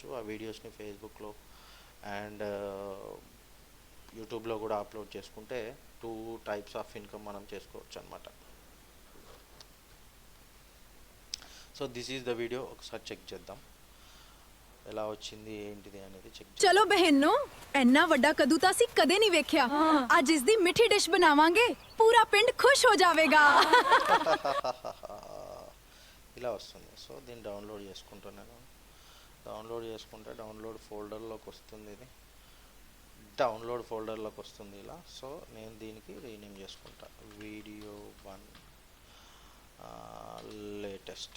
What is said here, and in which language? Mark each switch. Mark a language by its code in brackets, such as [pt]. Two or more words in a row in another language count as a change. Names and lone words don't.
[te] ఆ వీడియోస్ని ఫేస్బుక్లో అండ్ యూట్యూబ్లో కూడా అప్లోడ్ చేసుకుంటే 2 [en] types of income [te] మనం చేసుకోవచ్చు అనమాట. [en] So this is the video. [te] ఒకసారి చెక్ చేద్దాం ఎలా వచ్చింది ఏంటిది అనేది చెక్ చేద్దాం. [pa] ਚਲੋ ਬਹਿਨੋ ਇੰਨਾ ਵੱਡਾ ਕਦੂ ਤਾਂ ਅਸੀਂ ਕਦੇ ਨਹੀਂ ਵੇਖਿਆ। ਅੱਜ ਇਸ ਦੀ ਮਿੱਠੀ ਡਿਸ਼ ਬਣਾਵਾਂਗੇ, ਪੂਰਾ ਪਿੰਡ ਖੁਸ਼ ਹੋ ਜਾਵੇਗਾ। [te] ఇలా వస్తుంది. సో దీన్ని డౌన్లోడ్ చేసుకుంటున్నాను. డౌన్లోడ్ చేసుకుంటే డౌన్లోడ్ ఫోల్డర్లోకి వస్తుంది. ఇది డౌన్లోడ్ ఫోల్డర్లోకి వస్తుంది ఇలా. సో నేను దీనికి రీనేమ్ చేసుకుంటా, [en] video 1 latest.